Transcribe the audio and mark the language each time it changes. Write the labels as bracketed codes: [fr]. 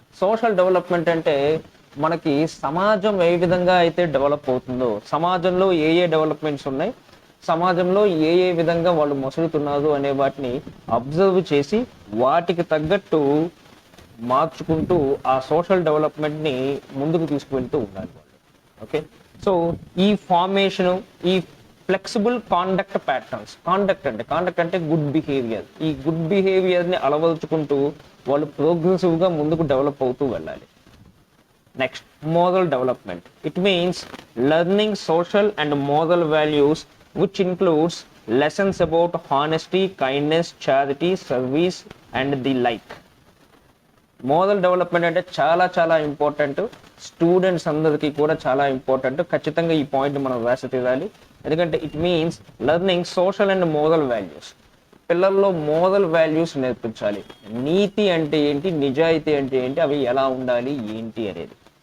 [te] Social development అంటే మనకి సమాజం ఏ విధంగా అయితే డెవలప్ అవుతుందో, సమాజంలో ఏ డెవలప్మెంట్స్ ఉన్నాయి, సమాజంలో ఏ విధంగా వాళ్ళు మసులుతున్నారు అనే వాటిని అబ్జర్వ్ చేసి వాటికి తగ్గట్టు మార్చుకుంటూ ఆ సోషల్ డెవలప్మెంట్ని ముందుకు తీసుకువెళ్తూ ఉండాలి వాళ్ళు. ఓకే, సో ఈ ఫార్మేషను, ఈ ఫ్లెక్సిబుల్ కాండక్ట్ ప్యాటర్న్స్. కాండక్ట్ అంటే గుడ్ బిహేవియర్. ఈ గుడ్ బిహేవియర్ని అలవరుచుకుంటూ వాళ్ళు ప్రోగ్రెసివ్గా ముందుకు డెవలప్ అవుతూ వెళ్ళాలి. [en] Next, moral development. It means learning social and moral values which includes lessons about honesty, kindness, charity, service and the like. [te] Moral development అంటే చాలా చాలా important, students అందరికీ కూడా చాలా ఇంపార్టెంట్. ఖచ్చితంగా ఈ పాయింట్ మనం రాసి తీరాలి. ఎందుకంటే [en] It means learning social and moral values. [te] పిల్లల్లో మోరల్ వాల్యూస్ నేర్పించాలి. నీతి అంటే ఏంటి, నిజాయితీ అంటే ఏంటి, అవి ఎలా ఉండాలి ఏంటి అనేది.